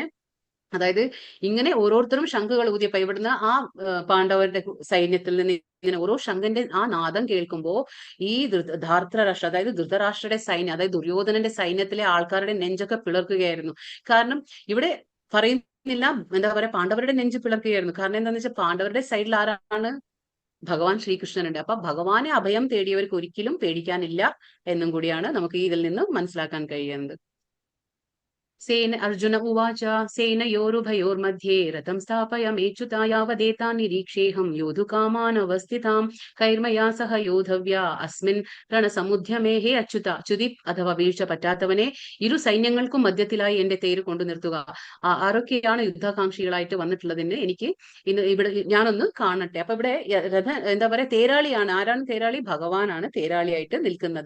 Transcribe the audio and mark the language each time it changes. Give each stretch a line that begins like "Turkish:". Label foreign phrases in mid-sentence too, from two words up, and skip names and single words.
Malayalam: അതായത് ഇങ്ങനെ ഓരോരുത്തരും ശംഖുകൾ ഊതിയപ്പോ ഇവിടുന്ന് ആ പാണ്ഡവരുടെ സൈന്യത്തിൽ നിന്ന് ഇങ്ങനെ ഓരോ ശംഖന്റെ ആ നാദം കേൾക്കുമ്പോ ഈ ധാർത്തരാഷ്ട്ര, അതായത് ധൃതരാഷ്ട്രയുടെ സൈന്യം, അതായത് ദുര്യോധനന്റെ സൈന്യത്തിലെ ആൾക്കാരുടെ നെഞ്ചൊക്കെ പിളർക്കുകയായിരുന്നു. കാരണം ഇവിടെ പറയുന്നില്ല എന്താ പറയാ പാണ്ഡവരുടെ നെഞ്ച് പിളർക്കുകയായിരുന്നു. കാരണം എന്താണെന്ന് വെച്ചാൽ പാണ്ഡവരുടെ സൈഡിൽ ആരാണ്? ഭഗവാൻ ശ്രീകൃഷ്ണനുണ്ട്. അപ്പൊ ഭഗവാനെ അഭയം തേടിയവർക്ക് ഒരിക്കലും പേടിക്കാനില്ല എന്നും കൂടിയാണ് നമുക്ക് ഇതിൽ നിന്ന് മനസ്സിലാക്കാൻ കഴിയുന്നത്.
Sanskrit: अर्जुन उवाच सेनयोरुभयोर्मध्ये रथं स्थापयामेच्युता यावदेतान् निरीक्षेऽहं योद्धुकामानवस्थितां कैर्मया सह योद्धव्या अस्मिन् രണസമുദ്യമേ ഹേ അച്യുത.
Malayalam: ച്യുതി അഥവാ വീഴ്ച പറ്റാത്തവനെ, ഇരു സൈന്യങ്ങൾക്കും മധ്യത്തിലായി എന്റെ തേര് കൊണ്ടു നിർത്തുക. ആരൊക്കെയാണ് യുദ്ധാകാംക്ഷികളായിട്ട് വന്നിട്ടുള്ളതെന്ന് എനിക്ക് ഇവിടെ ഞാനൊന്ന് കാണട്ടെ. അപ്പൊ ഇവിടെ എന്താ പറയാ, തേരാളിയാണ്. ആരാണ് തേരാളി? ഭഗവാനാണ് തേരാളിയായിട്ട് നിൽക്കുന്നത്.